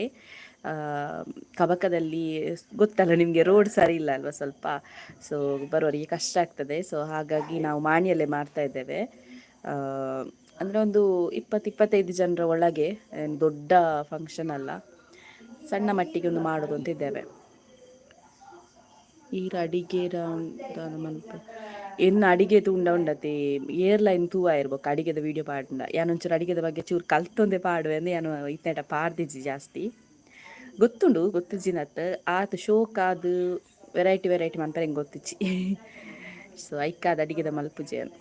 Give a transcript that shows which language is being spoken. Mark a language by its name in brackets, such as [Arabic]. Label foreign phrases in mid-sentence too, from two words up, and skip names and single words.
[Kannada] ಕಬಕದಲ್ಲಿ ಗೊತ್ತಲ್ಲ ನಿಮಗೆ, ರೋಡ್ ಸರಿ ಇಲ್ಲ ಅಲ್ವಾ ಸ್ವಲ್ಪ. ಸೊ ಬರೋರಿಗೆ ಕಷ್ಟ ಆಗ್ತದೆ. ಸೊ ಹಾಗಾಗಿ ನಾವು ಮಾಣಿಯಲ್ಲೇ ಮಾಡ್ತಾ ಇದ್ದೇವೆ. ಅಂದರೆ ಒಂದು 20-25 ಜನರ ಒಳಗೆ, ದೊಡ್ಡ ಫಂಕ್ಷನ್ ಅಲ್ಲ, ಸಣ್ಣ ಮಟ್ಟಿಗೆ ಒಂದು ಮಾಡೋದು ಅಂತಿದ್ದೇವೆ. [Tulu] ಈರ ಅಡಿಗೆ ಮಲ್ಪ ಎನ್ನ ಅಡಿಗೆ ತೂಂಡ ಉಂಡತೆ ಏರ್ಲೈನ್ ತೂವ ಇರ್ಬೇಕು ಅಡಿಗೆದ ವಿಡಿಯೋ ಪಾಡ್ಂಡ ಯಾನೊಂಚೂರು ಅಡಿಗೆದ ಬಗ್ಗೆ ಚೂರು ಕಲ್ತೊಂದೆ ಪಾಡುವೆ ಅಂದ್ರೆ ಯಾನು ಇತ್ತೆಟ ಪಾಡ್ದಿಜ್ಜಿ ಜಾಸ್ತಿ ಗೊತ್ತುಂಡು ಗೊತ್ತಿಜ್ಜಿನತ್ ಆತ ಶೋಕ್ ಅದು [English] variety variety [Tulu] ಮಂತ ಹೆಂಗೆ ಗೊತ್ತಿಜ್ಜಿ ಸೊ ಐಕ್ಕಾದ ಅಡಿಗೆದ ಮಲ್ಪುಜೆ